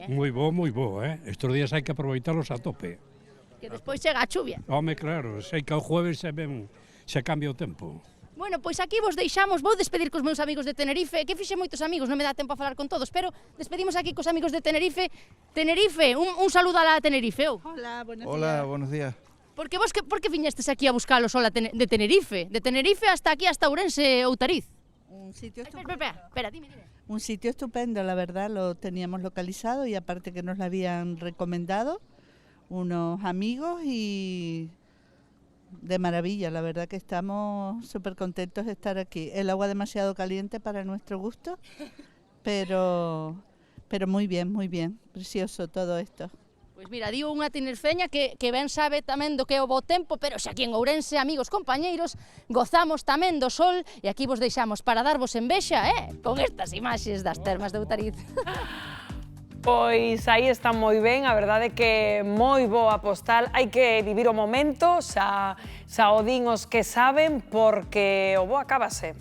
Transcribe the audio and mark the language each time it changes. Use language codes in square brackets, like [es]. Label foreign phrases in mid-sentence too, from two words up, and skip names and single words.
[gl] Moi bo, Estos días hai que aproveitalos a tope. Que despois chega a chuvia. Home, claro, sei que o jueves se cambia o tempo. Bueno, pois aquí vos deixamos, vou despedir cos meus amigos de Tenerife, que fixe moitos amigos, non me dá tempo a falar con todos, pero despedimos aquí cos amigos de Tenerife. Tenerife, [es] un saludo a la Tenerife. Hola, buenos días. Hola, buenos días. [gl] Por que viñestes aquí a buscar o sol de Tenerife? [es] De Tenerife hasta aquí, hasta Ourense, Outariz. Un sitio Espera, dime. Un sitio estupendo, la verdad, lo teníamos localizado y aparte que nos lo habían recomendado unos amigos y... De maravilla, la verdad que estamos súper contentos de estar aquí. El agua demasiado caliente para nuestro gusto, pero muy bien, precioso todo esto. [gl] Pois mira, digo unha tinerfeña que ben sabe tamén do que é o bo tempo, pero xa aquí en Ourense, amigos, compañeiros, gozamos tamén do sol e aquí vos deixamos para darvos envexa, con estas imaxes das termas de Outariz. Pois aí está moi ben, a verdade que moi boa postal, hai que vivir o momento, xa o din os que saben, porque o bo acábase.